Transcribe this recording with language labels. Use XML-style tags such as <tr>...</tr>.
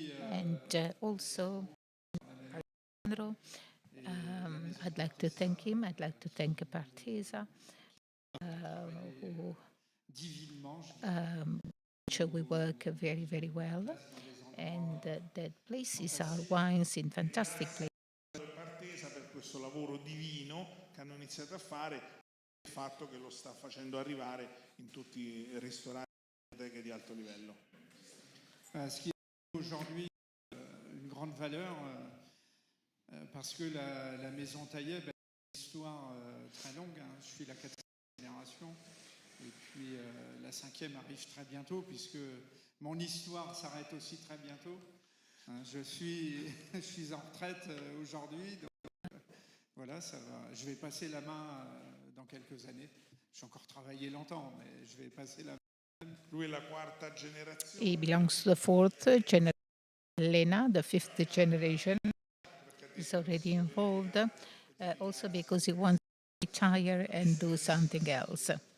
<en>And also, Alessandro, I'd like to thank him. I'd like to thank PARTESA, who we work very, very well, and that places our wines in fantastic places.</en> <it>PARTESA per questo lavoro divino che hanno iniziato a fare, il fatto che lo sta facendo arrivare in tutti i ristoranti e di alto livello.</it> <fr>Ce qui est aujourd'hui une grande valeur parce que la maison Taïeb a une histoire très longue. Je suis la 4e génération et puis la 5e arrive très bientôt puisque mon histoire s'arrête aussi très bientôt. Je suis en retraite aujourd'hui, donc voilà, ça va. Je vais passer la main dans quelques années. J'ai encore travaillé longtemps, mais je vais passer la main.</fr> <it>Lui è la 4ª generazione.</it> <en>He belongs to the 4th generation. Lena, the 5th generation, is already involved, also because he wants to retire and do something else.</en>